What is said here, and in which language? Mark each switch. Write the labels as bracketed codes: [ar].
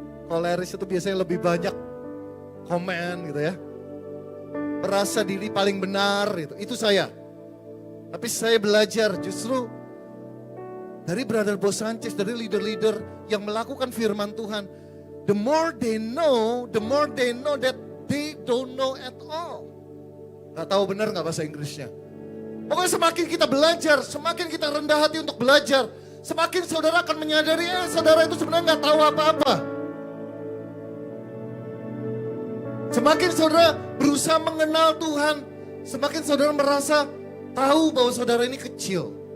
[id] Koleris itu biasanya lebih banyak komen gitu ya. Merasa diri paling benar gitu. Itu saya. Tapi saya belajar justru dari Brother Bo Sanchez, dari leader-leader yang melakukan firman Tuhan. [en] The more they know that they don't know at all. [id] Gak tahu benar gak bahasa Inggrisnya. Pokoknya semakin kita belajar, semakin kita rendah hati untuk belajar, semakin saudara akan menyadari, saudara itu sebenarnya gak tahu apa-apa. Semakin saudara berusaha mengenal Tuhan, semakin saudara merasa tahu bahwa saudara ini kecil.